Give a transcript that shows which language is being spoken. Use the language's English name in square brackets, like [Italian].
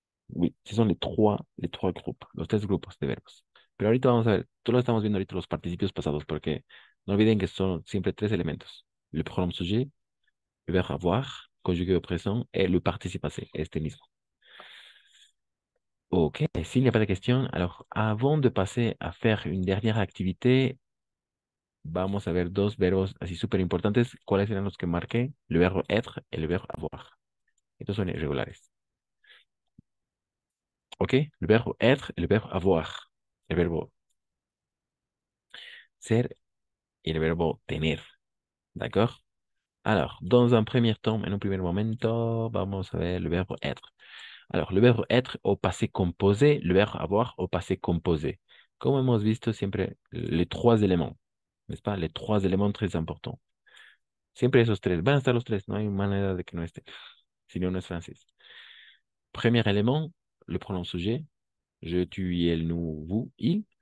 [French] Oui, ce sont les trois groupes, [Spanish] los tres grupos de verbos. Pero ahorita vamos a ver, tú lo estamos viendo ahorita los participios pasados, porque no olviden que son siempre tres elementos. [French] Le pronom sujet, le verbe avoir, conjugué au présent, et le participe passé, [Spanish] este mismo. [French] Ok, s'il n'y a pas de questions, alors avant de passer à faire une dernière activité, [Spanish] vamos a ver dos verbos así súper importantes. ¿Cuáles eran los que marqué? El verbo être y el verbo avoir. Estos son irregulares. Ok, le verbo être y el verbo avoir. El verbo ser y el verbo tener. ¿D'accord? [French] Alors, dans un premier temps, [Spanish] en un primer momento, vamos a ver le verbo être. [French] Alors, le verbo être au passé composé, le verbo avoir au passé composé. [Spanish] Como hemos visto siempre, [French] les trois éléments, n'est-ce pas? Les trois éléments très importants. [Spanish] Siempre esos tres. Van a estar los tres, no hay manera de que no esté. Si no, no es francés. [French] Premier élément, le pronom sujet. Je, tu, elle, nous, vous, il.